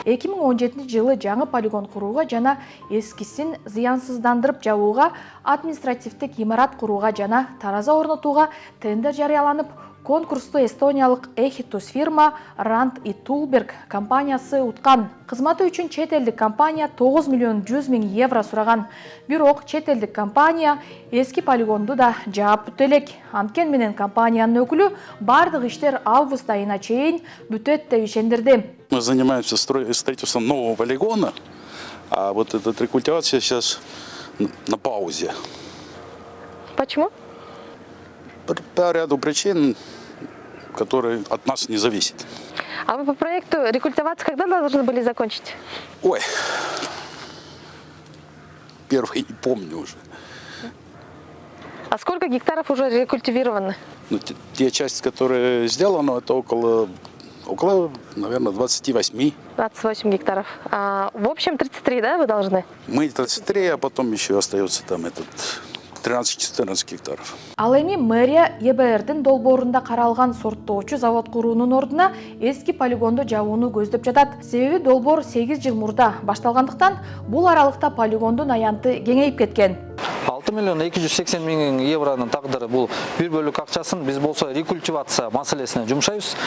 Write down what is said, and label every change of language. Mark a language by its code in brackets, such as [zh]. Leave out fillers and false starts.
[ky] 2017 жылы жаңы полигон курууга жана эскисин зыянсыздандырып жабууга, административдик имарат курууга жана тараза орнотууга тендер жарыяланып, конкурсту эстониялык Эхитус фирма Ранд и Тулберг компаниясы уткан. Кызматы үчүн чет элдик компания 9 миллион 100 миң евро сураган. Бирок чет элдик компания эски полигонду да жаап бүтө элек. Анткени менен компаниянын өкүлү бардык иштер август айына чейин бүтөт деп ишендирди. [ru] Мы занимаемся строительством нового полигона, а вот эта рекультивация сейчас на паузе. Почему? По ряду причин, которые от нас не зависят. А вы по проекту рекультивацию когда должны были закончить? Ой, первый не помню уже. А сколько гектаров уже рекультивированы? Ну, те части, которые сделаны, это около, наверное, 28. 28 гектаров. А в общем 33, да, вы должны? Мы 33, а потом еще остается там 13-14 гектаров. [ky] Ал эми мэрия ЕБРдин долбоорунда каралган сорттоочу завод куруунун ордуна эски полигонду жабууну көздөп жатат. Себеби долбоор 8 жыл мурда башталгандыктан бул аралыкта полигондун аянты кеңейип кеткен. 6 миллион 280 миң евронун тагдыры бул бир бөлүк акчасын биз болсо рекультивация маселесине жумшайбыз.